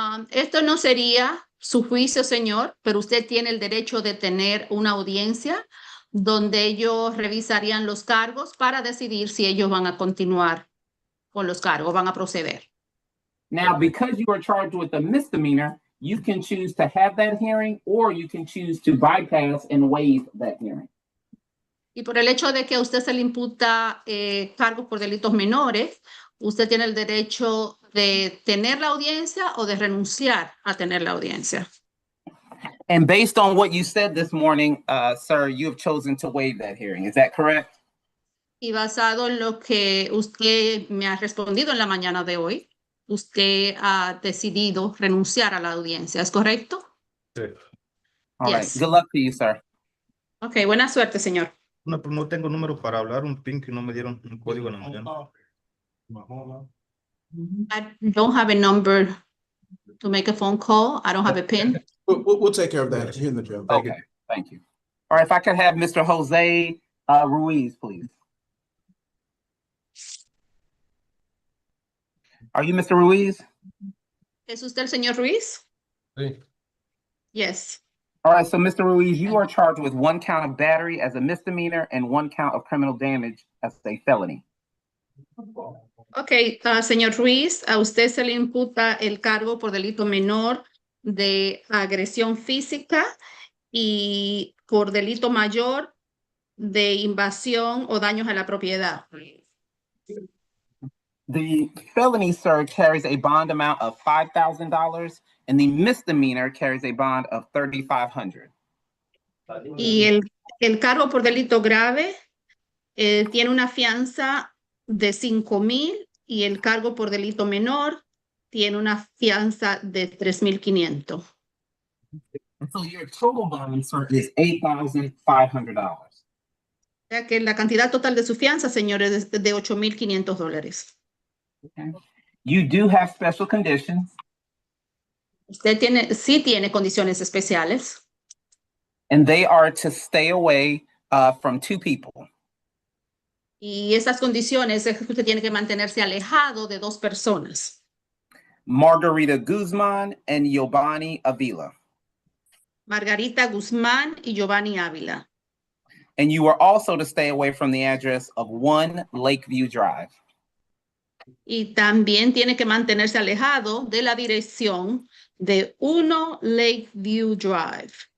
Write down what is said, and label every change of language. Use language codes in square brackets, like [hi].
[es] Esto no sería su juicio, señor, pero usted tiene el derecho de tener una audiencia donde ellos revisarían los cargos para decidir si ellos van a continuar con los cargos, van a proceder. [en] Now, because you are charged with a misdemeanor, you can choose to have that hearing or you can choose to bypass and waive that hearing. [es] Y por el hecho de que a usted se le imputa cargos por delitos menores, usted tiene el derecho de tener la audiencia o de renunciar a tener la audiencia. [en] And based on what you said this morning, sir, you have chosen to waive that hearing. Is that correct? [es] Y basado en lo que usted me ha respondido en la mañana de hoy, usted ha decidido renunciar a la audiencia, ¿es correcto? Sí. [en] All right. Yes. Good luck to you, sir. [es] Ok, buena suerte, señor. No, pues no tengo número para hablar, un pin que no me dieron un código en la mañana. [en] I don't have a number to make a phone call. I don't have a pin. We'll take care of that here in the jail. Okay, thank you. All right, if I could have Mr. Jose Ruiz, please. Are you Mr. Ruiz? [es] ¿Es usted el señor Ruiz? Sí. [en] Yes. All right, so Mr. Ruiz, you are charged with 1 count of battery as a misdemeanor and 1 count of criminal damage as a felony. [es] Ok, señor Ruiz, a usted se le imputa el cargo por delito menor de agresión física y por delito mayor de invasión o daños a la propiedad. [en] The felony, sir, carries a bond amount of $5,000 and the misdemeanor carries a bond of $3,500. [es] Y el cargo por delito grave tiene una fianza de 5,000 y el cargo por delito menor tiene una fianza de 3,500. [en] So your total bond, sir, is $8,500. [es] O sea que la cantidad total de su fianza, señores, es de $8,500. [en] Okay. You do have special conditions, [es] Usted sí tiene condiciones especiales [en] and they are to stay away from 2 people. [es] y esas condiciones es que usted tiene que mantenerse alejado de 2 personas. [en] Margarita Guzman and Yobani Avila. [es] Margarita Guzmán y Giovanni Ávila. [en] And you are also to stay away from the address of 1 Lakeview Drive. [es] Y también tiene que mantenerse alejado de la dirección de 1 Lakeview Drive.